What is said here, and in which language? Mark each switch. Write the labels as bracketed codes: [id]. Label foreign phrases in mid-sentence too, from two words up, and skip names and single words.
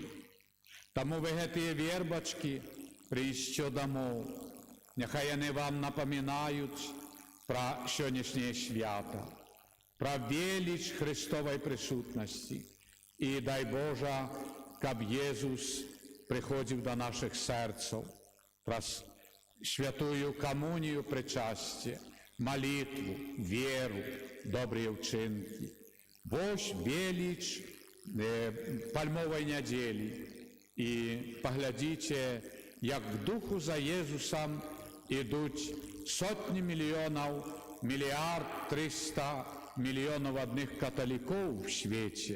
[uk] Тому ви ті вербочки прийшли домов. Нехай вони вам напоминають про сьогоднішнє свято, про велич Христової присутності. І дай Боже, каб Єсус приходив до наших серців, праз святую комунію причастя, молитву, віру, добрі вчинки. Бож велич пальмової неділі. І поглядіть, як в духу за Єсусом ідуть сотні мільйонів, 1,3 мільярда одних католиків в світі.